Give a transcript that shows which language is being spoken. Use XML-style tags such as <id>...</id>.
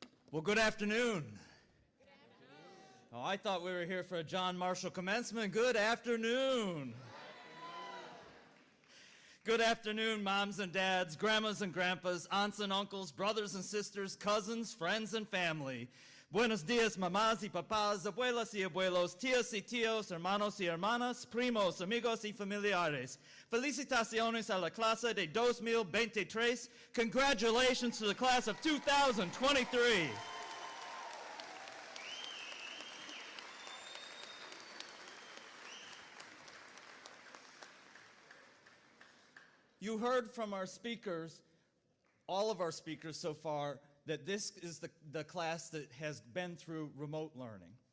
<en>Well, good afternoon. Oh, I thought we were here for a John Marshall commencement. Good afternoon. Good afternoon, moms and dads, grandmas and grandpas, aunts and uncles, brothers and sisters, cousins, friends and family.</en> <es>Buenos dias, mamás y papás, abuelas y abuelos, tías y tíos, hermanos y hermanas, primos, amigos y familiares. Felicitaciones a la clase de 2023.</es> <en>Congratulations to the class of 2023. You heard from our speakers, all of our speakers so far, that this is the class that has been through remote learning.</en>